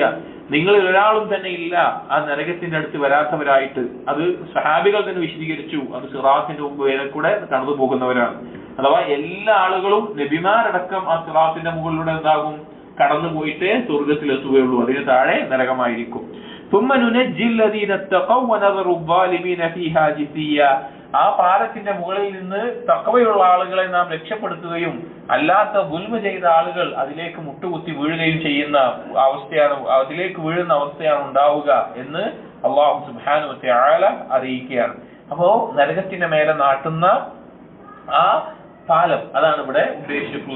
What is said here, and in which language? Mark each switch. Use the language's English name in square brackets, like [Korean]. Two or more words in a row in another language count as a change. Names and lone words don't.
[Malayalam] നിങ്ങളിൽ ഒരാളും തന്നെ ഇല്ല ആ നരകത്തിന്റെ അടുത്ത് വരാത്തവരായിട്ട്. അത് സഹാബികൾ തന്നെ വിശദീകരിച്ചു. അത് സിറാത്തിന്റെ മുമ്പ് കൂടെ കടന്നു പോകുന്നവരാണ്. അഥവാ എല്ലാ ആളുകളും നബിമാരടക്കം ആ സിറാത്തിന്റെ മുകളിലൂടെ എന്താകും? കടന്നു പോയിട്ട് സ്വർഗത്തിലെത്തുകയുള്ളൂ. അതിന് താഴെ നരകമായിരിക്കും. [Arabic] ثم ننجي الذين اتقوا ونذر الظالمين فيها جثيا. [Malayalam] ആ പാലത്തിന്റെ മുകളിൽ നിന്ന് തഖ്വയുള്ള ആളുകളെ നാം രക്ഷപ്പെടുത്തുകയും അല്ലാത്ത ദുൽമ ചെയ്ത ആളുകൾ അതിലേക്ക് മുട്ടുകുത്തി വീഴുകയും ചെയ്യുന്ന അവസ്ഥയാണ്, അതിലേക്ക് വീഴുന്ന അവസ്ഥയാണ് ഉണ്ടാവുക എന്ന് [Arabic] الله سبحانه وتعالى [Malayalam] അറിയിക്കുകയാണ്. അപ്പോ നരകത്തിന്റെ മേലെ നാട്ടുന്ന ആ പാലം, അതാണ് ഇവിടെ ഉദ്ദേശിച്ചിട്ടുള്ളത്.